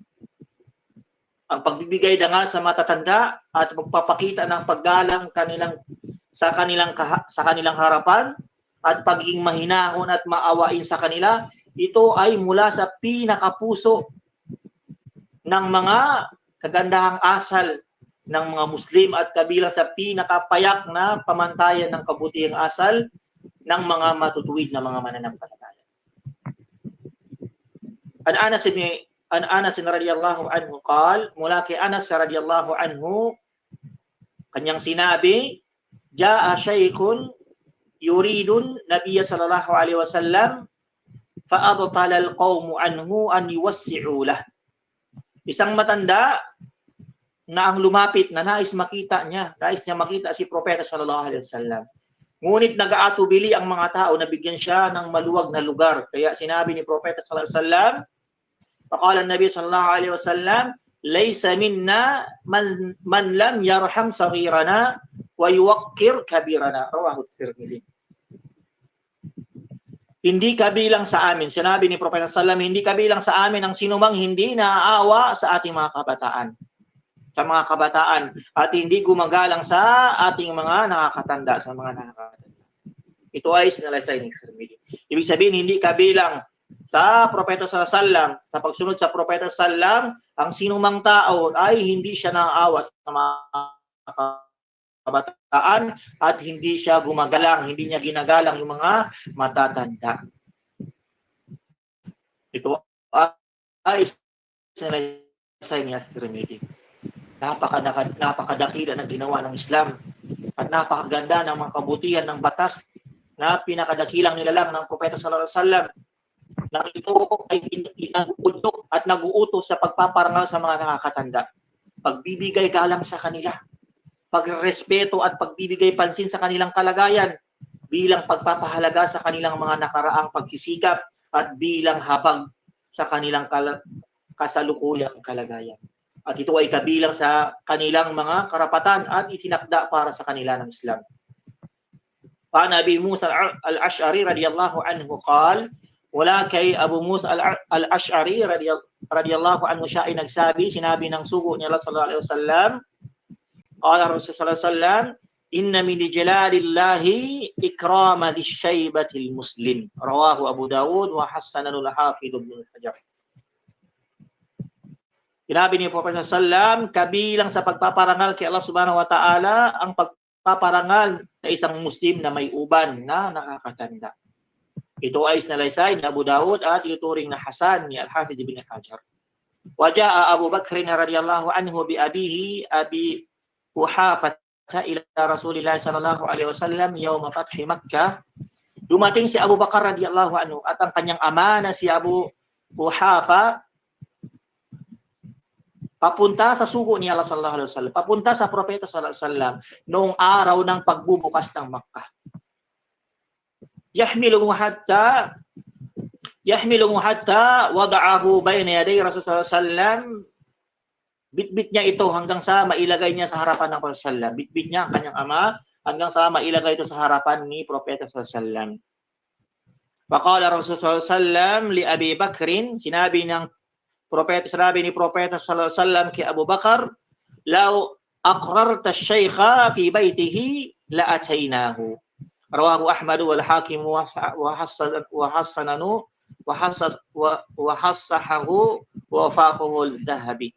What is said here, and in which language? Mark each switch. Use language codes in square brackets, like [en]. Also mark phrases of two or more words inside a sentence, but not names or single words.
[tl] Ang pagbibigay dangal sa matatanda at pagpapakita ng paggalang sa kanilang harapan at pagiging mahinahon at maawain sa kanila, ito ay mula sa pinakapuso ng mga kagandahang asal ng mga Muslim at kabilang sa pinakapayak na pamantayan ng kabutihang asal ng mga matutuwid na mga mananampalataya. [ar] عن أنس رضي الله عنه قال, [tl] mula kay Anas [ar] رضي الله عنه, [tl] kanyang sinabi, [ar] جاء شيخ يريد النبي صلى الله عليه وسلم فأبطأ القوم عنه أن يوسعوا له. [tl] Isang matanda na ang lumapit na nais makita si Propeta [ar] صلى الله عليه وسلم. [tl] Ngunit nag-aatubili ang mga tao na bigyan siya ng maluwag na lugar. Kaya sinabi ni Propeta [ar] صلى الله عليه وسلم, فقال النبي صلى الله عليه وسلم ليس منا من لم يرحم صغيرنا ويوقر كبيرنا. رواه الترمذي. [tl] Hindi kabilang sa amin, sinabi ni Propeta [ar] صلى الله عليه وسلم, [tl] hindi kabilang sa amin ang sinumang hindi naaawa sa ating mga kabataan. At hindi gumagalang sa ating mga nakakatanda, sa mga nakakatanda. Ito ay sinalaysay ni Tirmidhi. Ibig sabihin, hindi kabilang sa Propeta [ar] صلى الله عليه وسلم, [tl] sa pagsunod sa Propeta [ar] صلى الله عليه وسلم, [tl] ang sinumang tao ay hindi siya naaawa sa mga kabataan at hindi siya gumagalang, hindi niya ginagalang yung mga matatanda. Ito ay sinalaysay ni Tirmidhi. Napakadakila ng ginawa ng Islam at napakaganda ng mga kabutihan ng batas na pinakadakilang nilalang ng Propeta [ar] صلى الله عليه وسلم, [tl] na ito ay pinag-utok at nag-uutos sa pagpaparangal sa mga nakakatanda, pagbibigay galang sa kanila, pagrespeto at pagbibigay pansin sa kanilang kalagayan bilang pagpapahalaga sa kanilang mga nakaraang pagsisikap at bilang habag sa kanilang kasalukuyang kalagayan. At ito ay kabilang sa kanilang mga karapatan at itinakda para sa kanila ng Islam. [ar] عن أبي موسى الأشعري رضي الله عنه قال, [tl] wala kay Abu Musa al-Ash'ari [ar] رضي الله عنه, [tl] siya ay nagsabi, sinabi ng sugo niya [ar] صلى الله عليه وسلم قال رسول الله صلى الله عليه وسلم إن من إجلال الله إكرام لشيبة المسلم. رواه أبو داود وحسنه الحافظ ابن حجر. [tl] Sinabi ni Propeta [ar] صلى الله عليه وسلم, [tl] kabilang sa pagpaparangal kay Allah [ar] سبحانه وتعالى [tl] ang pagpaparangal na isang Muslim na may uban na nakakatanda. Ito ay sinalaysay ni Abu Dawud at ituturing na hasan ni Al-Hafidh Ibn Hajar. [ar] وجاء أبو بكر رضي الله عنه بأبيه أبي قحافة إلى رسول الله صلى الله عليه وسلم يوم فتح مكة. [tl] Dumating si Abu Bakar [ar] رضي الله عنه [tl] at ang kanyang ama na si Abu Quhafah papunta sa sugo ni Allah [ar] صلى الله عليه وسلم, [tl] papunta sa Propeta [ar] صلى الله عليه وسلم [tl] noong araw ng pagbubukas ng Makkah. [ar] يحمله حتى وضعه بين يدي رسول الله صلى الله عليه وسلم. [tl] Bitbit niya ito hanggang sa mailagay niya sa harapan ng Propeta [ar] صلى الله عليه وسلم. [tl] Bitbit niya ang kanyang ama hanggang sa mailagay ito sa harapan ni Propeta [ar] صلى الله عليه وسلم. فقال رسول الله صلى الله عليه وسلم لأبي بكر, [tl] sinabi ni Propeta [ar] صلى الله عليه وسلم [tl] kay Abu Bakar, [ar] لو أقررت الشيخ في بيته لأتيناه. رواه أحمد والحاكم وحسنه وصححه ووافقه الذهبي.